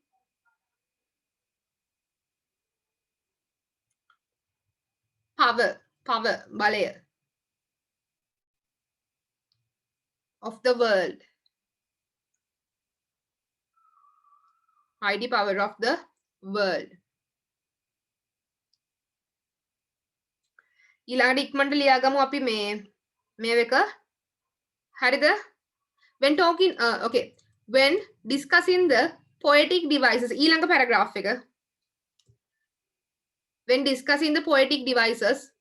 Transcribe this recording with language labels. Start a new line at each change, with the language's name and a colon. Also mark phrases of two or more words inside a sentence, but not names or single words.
English: Power. බලය. Of the world. Mighty power of the world.
Sinhala: ඊළඟට ඉක්මනට ලියාගමු අපි මේ එක. හරිද?
English: When talking okay, when discussing the poetic devices,
Sinhala: ඊළඟ paragraph එක.
English: When discussing the poetic devices,